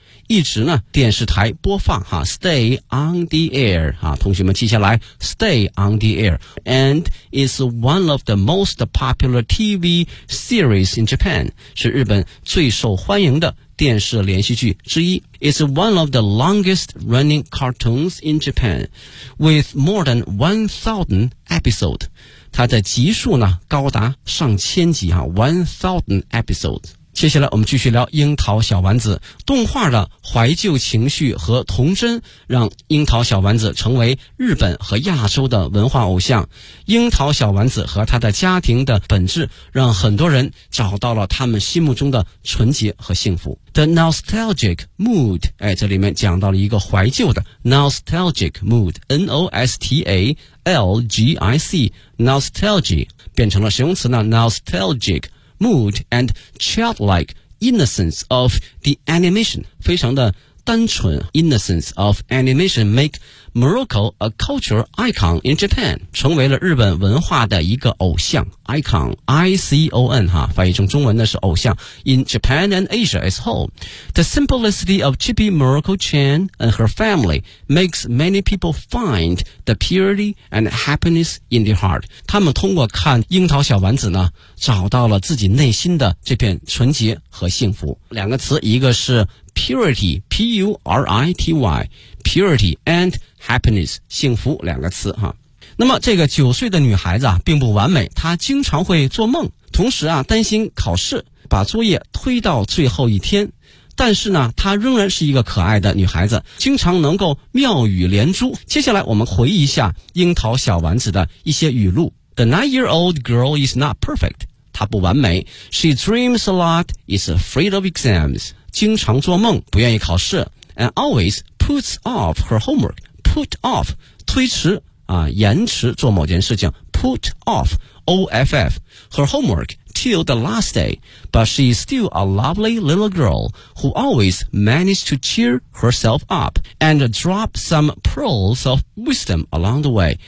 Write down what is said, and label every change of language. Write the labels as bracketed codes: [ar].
[zh] 一直呢电视台播放哈 [en] stay on the air, [zh] 啊同学们记下来 [en] stay on the air, and is one of the most popular TV series in Japan, [zh] 是日本最受欢迎的电视连续剧之一。 [en] It's one of the longest running cartoons in Japan, with more than 1,000 episodes. [zh] 它的集数呢高达上千集啊 ,1,000 episodes。接下来我们继续聊樱桃小丸子。动画的怀旧情绪和童真让樱桃小丸子成为日本和亚洲的文化偶像。樱桃小丸子和他的家庭的本质让很多人找到了他们心目中的纯洁和幸福。 [en] The nostalgic mood, [zh] 哎，这里面讲到了一个怀旧的 [en] nostalgic mood, N-O-S-T-A-L-G-I-C, nostalgic, [zh] 变成了形容词呢 [en] nostalgicmood and childlike innocence of the animation, [zh] 非常的单纯 [en] innocence of animation make Morocco a culture icon in Japan, [zh] 成为了日本文化的一个偶像 [en] icon, I-C-O-N, [zh] 哈翻译成中文的是偶像 [en] in Japan and Asia as whole. The simplicity of Chibi Morocco-chan and her family makes many people find the purity and happiness in their heart. [zh] 他们通过看樱桃小丸子呢找到了自己内心的这片纯洁和幸福。两个词，一个是purity, P-U-R-I-T-Y, [en] purity and happiness, [zh] 幸福两个词哈。那么这个九岁的女孩子啊并不完美，她经常会做梦，同时啊担心考试把作业推到最后一天，但是呢她仍然是一个可爱的女孩子，经常能够妙语连珠。接下来我们回忆一下樱桃小丸子的一些语录。 [en] The nine-year-old girl is not perfect, [zh] 她不完美。 [en] She dreams a lot, is afraid of exams, [zh] 经常做梦不愿意考试 [en] and always puts off her homework, put off, [zh] 推迟啊，延迟做某件事情 [en] put off, O-F-F, her homework till the last day, but she is still a lovely little girl who always managed to cheer herself up and drop some pearls of wisdom along the way.